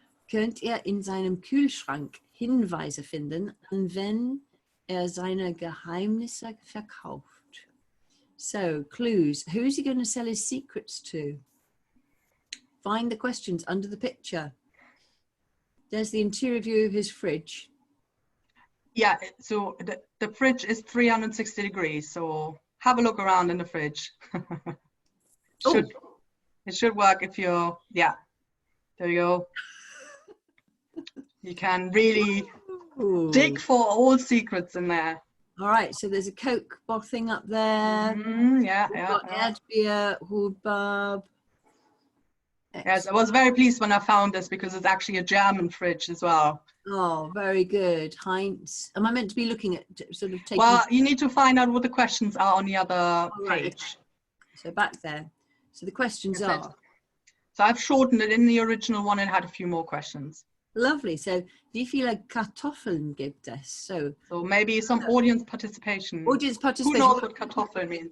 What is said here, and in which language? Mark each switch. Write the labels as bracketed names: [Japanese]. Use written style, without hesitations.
[German] Könnt ihr in seinem Kühlschrank Hinweise finden, an wen seine Geheimnisse verkauft? [English] So, clues. Who's he going to sell his secrets to? Find the questions under the picture. There's the interior view of his fridge. Yeah, so the fridge is 360 degrees, so have a look around in the fridge. It should work if you're, yeah, there you go. You can really dig for all secrets in there. All right, so there's a Coke thing up there. Yeah. Erdbeer, Hubbub. Yes, I was very pleased when I found this because it's actually a German fridge as well. Oh, very good. Heinz. Am I meant to be looking at sort of taking... Well, you need to find out what the questions are on the other page. So back there. So the questions are... So I've shortened it. In the original one, it had a few more questions. Lovely. [German] So, wie viele Kartoffeln gibt es? [English] So maybe some audience participation. Audience participation. Who knows what Kartoffel means?